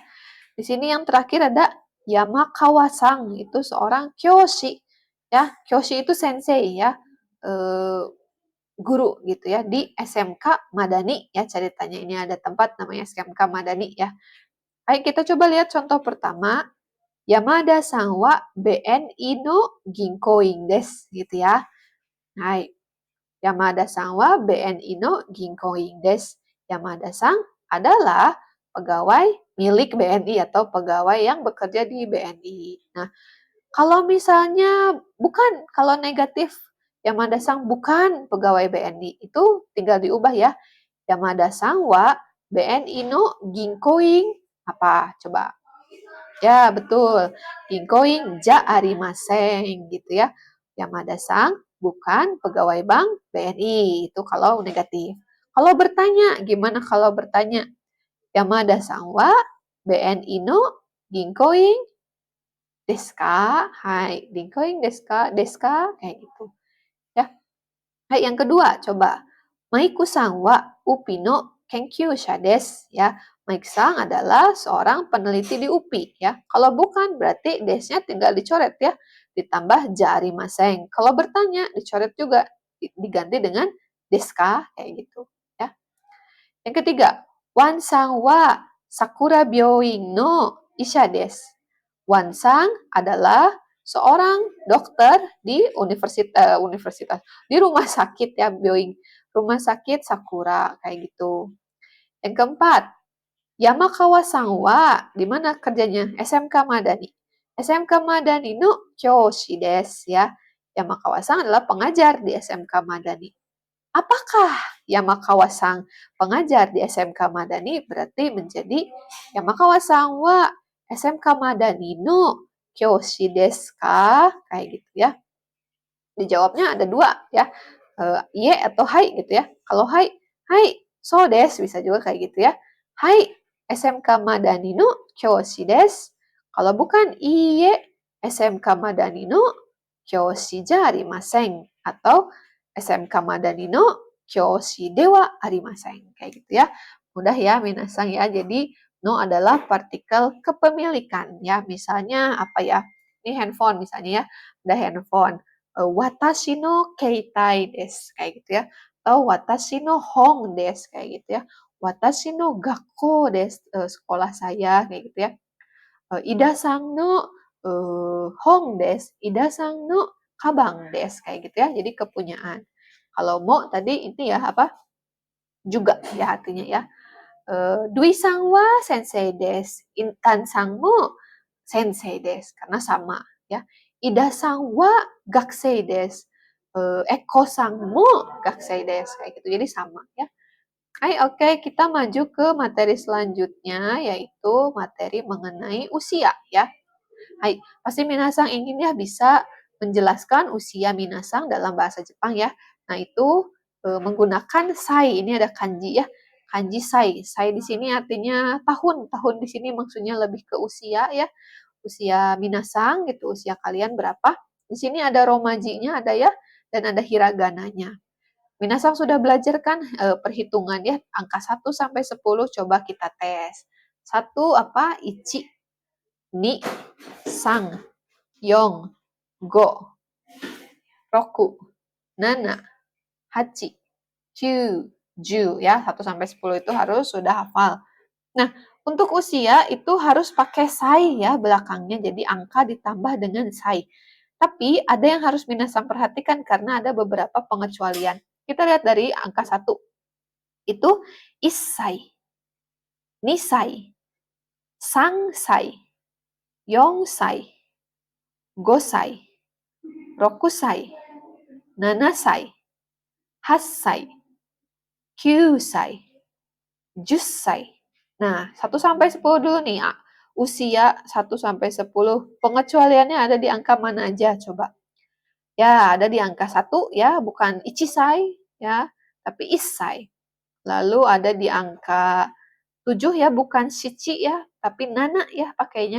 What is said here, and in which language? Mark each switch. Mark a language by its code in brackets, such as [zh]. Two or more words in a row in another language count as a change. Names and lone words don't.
[id] Di sini yang terakhir ada Yamakawa-sang, itu seorang kyoshi ya. Kyoshi itu sensei ya. Guru gitu ya di SMK Madani ya, ceritanya ini ada tempat namanya SMK Madani ya. Baik, kita coba lihat contoh pertama. [ja] Yamada-san wa BNI no ginkoing desu [id] gitu ya. Hai. [ja] Yamada-san wa BNI no ginkoing desu. [id] Yamada-san adalah pegawai milik BNI atau pegawai yang bekerja di BNI. Nah, kalau misalnya bukan, kalau negatif Yamada-san bukan pegawai BNI, itu tinggal diubah ya. [ja] Yamada-san wa BNI no ginkoing apa? [id] Coba. Ya, betul. [ja] 銀行員じゃありません [id] gitu ya. Yamada-san bukan pegawai bank BNI. Itu kalau negatif. Kalau bertanya, gimana kalau bertanya? [ja] Yamadaさんは BNIの銀行員ですか? はい、銀行員ですか？ですか? [id] Kayak gitu. Ya. Hai, yang kedua, coba. [ja] マイクさんは UPIの研究者です や. [id] Mike-san adalah seorang peneliti di UPI ya. Kalau bukan berarti des-nya tinggal dicoret ya. Ditambah jarimasen. Kalau bertanya dicoret juga diganti dengan deska kayak gitu ya. Yang ketiga, [ja] ワンさんは さくら病院の医者です. [id] Wan-san adalah seorang dokter di universitas di rumah sakit ya, Byoin. Rumah sakit Sakura kayak gitu. Yang keempat, [ja] 山川さんは [id] di mana kerjanya? [ja] SMK Madani. SMK Madani no kyoshi desu ya. [id] Yamakawa-san adalah pengajar di SMK Madani. Apakah Yamakawa-san pengajar di SMK Madani? Berarti menjadi [ja] 山川さんは SMK Madaniの教師ですか? [id] Kayak gitu ya. Dijawabnya ada 2 ya. Iye atau hai gitu ya. Kalau [ja] はい、そうです [id] bisa juga kayak gitu ya. [ja] Hai, SMK Madani no kyoshi desu. [id] Kalau bukan [ja] いいえ、SMK Madaniの教師じゃありません [id] atau [ja] SMK Madaniの教師ではありません [id] kayak gitu ya. Mudah ya minasang ya. Jadi no adalah partikel kepemilikan ya. Misalnya apa ya? Ini handphone misalnya ya. Ada handphone. [ja] 私の携帯です [id] kayak gitu ya. [ja] Atau 私の本です kayak gitu ya. 私の学校です, [id] sekolah saya, kayak gitu ya. [ja] Idaさんの本です、Idaさんのかばんです, [id] kayak gitu ya. Jadi kepunyaan. Kalau mo tadi ini ya apa? Juga ya artinya ya. [ja] Duiさんは先生です、Intanさんも先生です, [id] karena sama ya. [ja] Idaさんは学生です、Ekoさんも学生です, [id] kayak gitu. Jadi sama ya. Hai, oke, kita maju ke materi selanjutnya, yaitu materi mengenai usia ya. Hai, pasti minasang ingin ya bisa menjelaskan usia minasang dalam bahasa Jepang ya. Nah, itu menggunakan sai. Ini ada kanji ya. Kanji sai. Sai di sini artinya tahun. Tahun di sini maksudnya lebih ke usia ya. Usia minasang gitu, usia kalian berapa. Di sini ada romajinya ada ya, dan ada hiragananya. Minasang sudah belajar kan perhitungan ya, angka 1 sampai 10 coba kita tes. 1 apa? Ichi, [ja] に、さん、よん、ご、ろく、なな, はち、きゅう、じゅう ya. [id] 1 sampai 10 itu harus sudah hafal. Nah, untuk usia itu harus pakai sai ya belakangnya, jadi angka ditambah dengan sai. Tapi ada yang harus minasang perhatikan karena ada beberapa pengecualian. Kita lihat dari angka 1. [ja] Itu いっさい、にさい、さんさい、よんさい、ごさい、ろくさい、ななさい、はっさい、きゅうさい、じゅっさい. [id] Nah, 1 sampai 10 dulu nih. Usia 1 sampai 10. Pengecualiannya ada di angka mana aja coba? Ya, ada di angka 1 ya, [ja] bukan ichisai [id] ya, tapi issai. Lalu ada di angka 7 ya, bukan shichi ya, tapi nana ya pakainya.